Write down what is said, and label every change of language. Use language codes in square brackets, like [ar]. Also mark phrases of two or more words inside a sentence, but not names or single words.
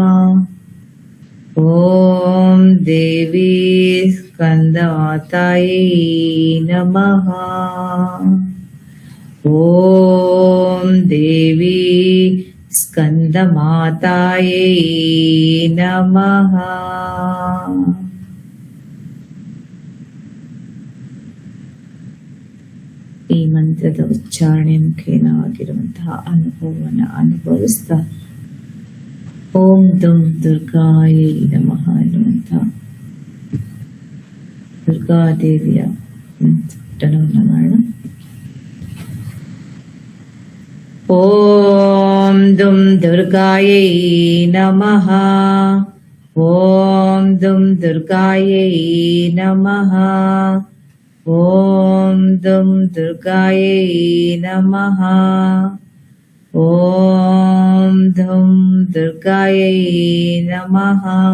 [sa] ಓಂ ದೇವಿ ಸ್ಕಂದಮಾತಾಯೇ ನಮಃ. ಓಂ ದೇವಿ ಸ್ಕಂದಮಾತಾಯೇ ನಮಃ. [kn] ಈ ಮಂತ್ರದ ಉಚ್ಚಾರಣೆ ಮುಖೇನ ಆಗಿರುವಂತಹ ಅನುಭವವನ್ನು ಅನುಭವಿಸ್ತಾ [sa] ಓಂ ದುಂ ದುರ್ಗಾಯೇ ನಮಃ [kn] ಎನ್ನುವಂತಹ ದುರ್ಗಾದೇವಿಯ ಪಠಣವನ್ನು ಮಾಡೋಣ. [sa] ಓಂ ದುಂ ದುರ್ಗಾಯೇ ನಮಃ. ಓಂ ದುಂ ದುರ್ಗಾಯೇ ನಮಃ. ಓಂ ದುಂ ದುರ್ಗಾಯೇ ನಮಃ. ಓಂ ದುಂ ದುರ್ಗಾಯೇ ನಮಃ.